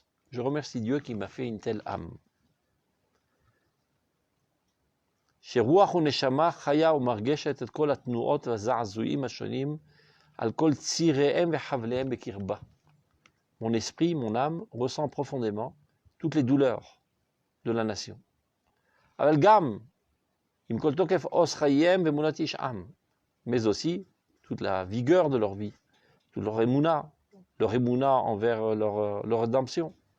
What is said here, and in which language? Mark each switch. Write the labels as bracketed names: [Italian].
[French] Je remercie Dieu qui m'a fait une telle âme. [Hebrew] שרוח ונשמה חיה ומרגשת את כל התנועות והזעזועים השונים על כל ציריהם וחבליהם בקרבה. [French] Mon esprit, mon âme ressent profondément toutes les douleurs de la nation. [Hebrew] אבל גם עם כל תוקף עוז חייהם ואמונת איש עם, [French] mais aussi toute la vigueur de leur vie, toute leur émouna envers leur rédemption.